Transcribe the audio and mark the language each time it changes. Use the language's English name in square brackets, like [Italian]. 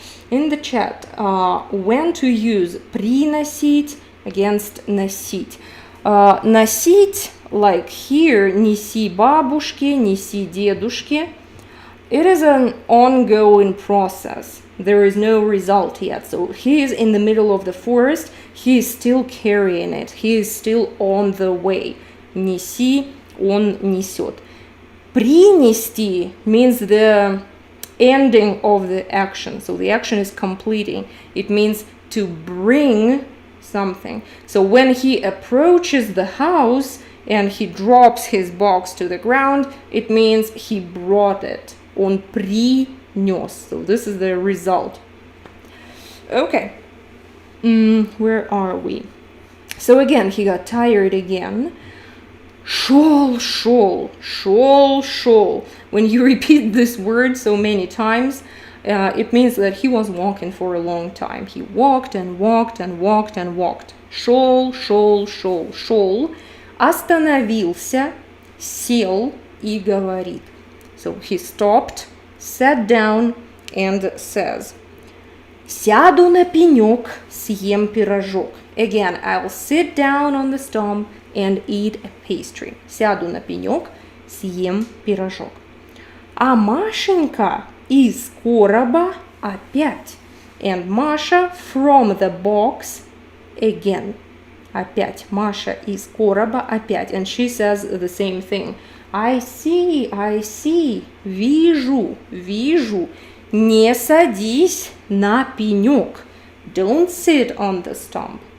[English] In the chat, when to use приносить against носить. [Russian] Носить, [English] like here, [Russian] неси бабушке, неси дедушке. [English] It is an ongoing process. There is no result yet. So he is in the middle of the forest. He is still carrying it. He is still on the way. [Russian] Неси, он несет. [English] Принести means the ending of the action. So the action is completing. It means to bring something. So when he approaches the house and he drops his box to the ground, it means he brought it. [Russian] Он принес. [English] So this is the result. Okay. Where are we? So again, he got tired again. [Russian] Шел, шел, шел, шел. [English] When you repeat this word so many times, it means that he was walking for a long time. He walked and walked and walked and walked. [Russian] Шел, шел, шел, шел. Остановился, сел и говорит. [English] So he stopped, sat down and says, [Russian] Сяду на пенек, съем пирожок. [English] Again, I'll sit down on the stump and eat a pastry. [Russian] Сяду на пенек, съем пирожок. А Машенька из короба опять. [English] And Masha from the box again. Опять. Masha [Russian] из короба опять. [English] And she says the same thing. I see. Вижу. [Russian] Не садись на пенек. [English] Don't sit on the stump.